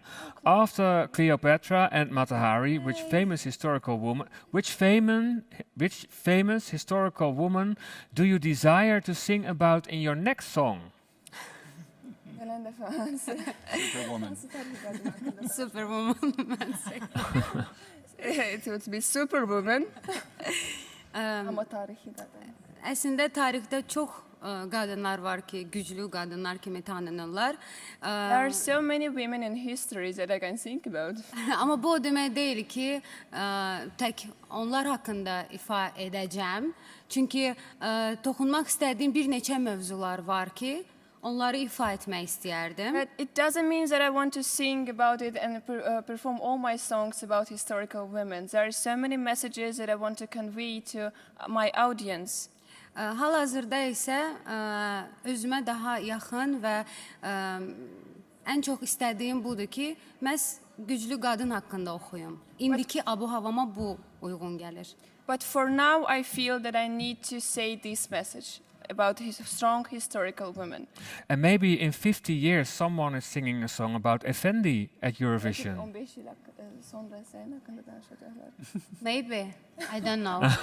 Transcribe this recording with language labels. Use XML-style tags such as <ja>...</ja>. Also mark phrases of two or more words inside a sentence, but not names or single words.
<en>After Cleopatra and Mata Hari, which famous historical woman do you desire to sing about in your next song? Superwoman. Superwoman. It would be Superwoman.</en> <tr>Ama tarihi kadın.</tr> <az>Əslində tarixdə çox qadınlar var ki, güclü qadınlar kimi tanınırlar.</az> <en>There are so many women in history that I can think about.</en> <az>Amma bu o demək deyil ki, tək onlar haqqında ifa edəcəm. Çünki toxunmaq istədiyim bir neçə mövzular var ki, onları ifa etmək istəyərdim.</az> <en>But it doesn't mean that I want to sing about it and perform all my songs about historical women. There are so many messages that I want to convey to my audience.</en> <az>Hal-hazırda isə özümə daha yaxın və ən çox istədiyim budur ki, məhz güclü qadın haqqında oxuyum. İndiki abu-havama bu uyğun gəlir.</az> <en>But for now I feel that I need to say this message about strong historical women. And maybe in 50 years someone is singing a song about Effendi at Eurovision. Maybe. I don't know.</en>